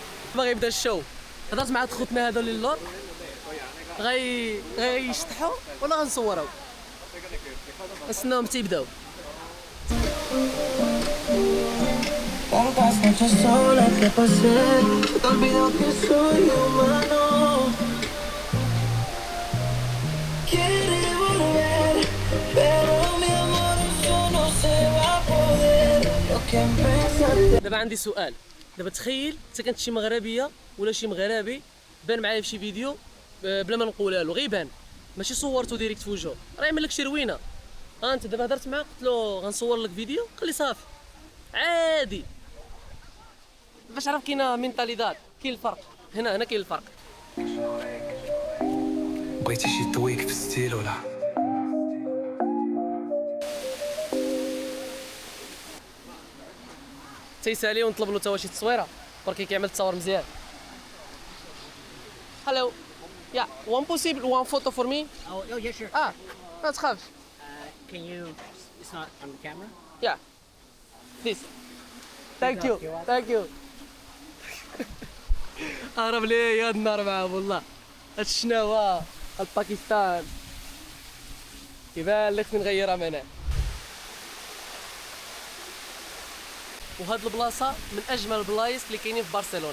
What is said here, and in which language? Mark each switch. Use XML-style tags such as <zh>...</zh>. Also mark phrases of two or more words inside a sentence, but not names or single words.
<ar>دابا غيبدا الشو. هضرت مع خوتنا هذو اللي اللور غيشطحوا ولا غنصوروا؟ نستناهم تيبداو.</ar> <es>Tantas noches solas que pasé, te olvidó que soy humano. Quiere volver, pero mi amor eso no se va a poder. Lo que empezaste.</es> <ar>دابا عندي سؤال. دابا تخيل انت كنت شي مغربيه ولا شي مغربي بان معايا في شي فيديو بلا ما نقولها له، غيبان ماشي صورته ديريكت في وجهه، راه يعمل لك شي روينه. انت دابا هضرت معاه قلت له غنصور لك فيديو، قال لي صافي عادي. باش عرف كاينه مينتاليداد، كاين الفرق هنا كاين الفرق. بغيتي شي طويق في ستيل ولا؟ تيسالي ونطلب له تا هو شي تصويره بركي كيعمل التصاور مزيان.</ar> <en>Hello ya one possible one photo for me. Oh, yeah, sure.</en> <ar>ما تخافش.</ar> <en>Can you? It's not on camera. Ya please thank you thank you.</en> <ar>هرب لي يا النار معاهم والله. هاد الشناوه الباكستان كيبان لك من غيرها من هنا. وهاد البلاصه من اجمل البلايص اللي كاينين في برشلونه.</ar>